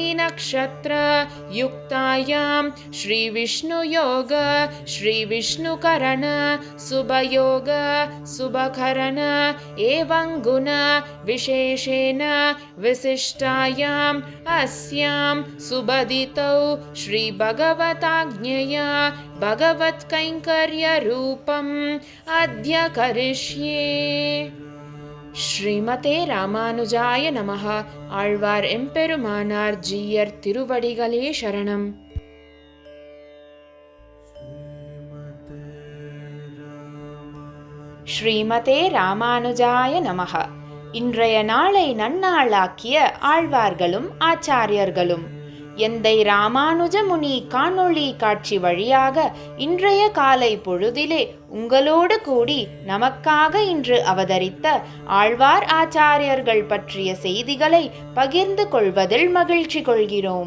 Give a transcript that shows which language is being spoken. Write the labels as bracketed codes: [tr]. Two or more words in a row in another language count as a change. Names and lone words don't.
[sa] नक्षत्र युक्तायां श्रीविष्णुयोग श्रीविष्णुकरण शुभयोग शुभकरण एवं गुण विशेषेण विशिष्टायाम् अस्यां सुबदितौ श्रीभगवताज्ञया भगवत्कैङ्कर्यरूपम् अद्य करिष्ये. श्रीमते रामानुजाय नमः. [ta] ஆழ்வார் எம்பெருமானார் ஜீயர் திருவடிகளே சரணம். [sa] श्रीमते रामानुजाय नमः. [ta] இன்றைய நாளை நன்னாளாக்கிய ஆழ்வார்களும் ஆச்சாரியர்களும் எந்தை ராமானுஜ முனி காணொளி காட்சி வழியாக இன்றைய காலை பொழுதிலே உங்களோடு கூடி நமக்காக இன்று அவதரித்த ஆழ்வார் ஆச்சாரியர்கள் பற்றிய செய்திகளை பகிர்ந்து கொள்வதில் மகிழ்ச்சி கொள்கிறோம்.